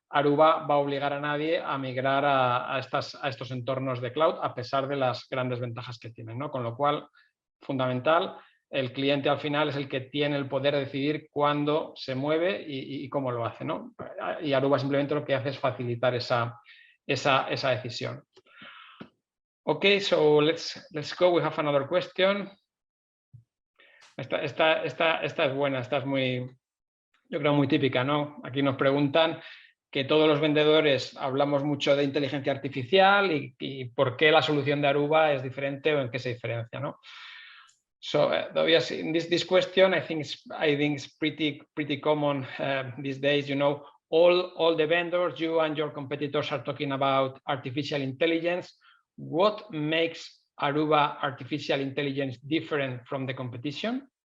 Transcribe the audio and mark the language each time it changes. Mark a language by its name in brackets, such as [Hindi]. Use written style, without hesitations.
[Spanish] Aruba va a obligar a nadie a migrar a estos entornos de cloud, a pesar de las grandes ventajas que tienen, ¿no? Con lo cual, fundamental, el cliente al final es el que tiene el poder de decidir cuándo se mueve y cómo lo hace, ¿no? Y Aruba simplemente lo que hace es facilitar esa decisión. [English] Okay, so let's go. We have another question. [Spanish] Esta es buena, esta es muy, yo creo, muy típica, ¿no? Aquí nos preguntan que todos los vendedores hablamos mucho de inteligencia artificial y por qué la solución de Aruba es diferente o en qué se diferencia, ¿no? [English] So this question I think it's pretty common these days. You know, all the vendors, you and your competitors are talking about artificial intelligence. What makes Aruba artificial intelligence different from the competition?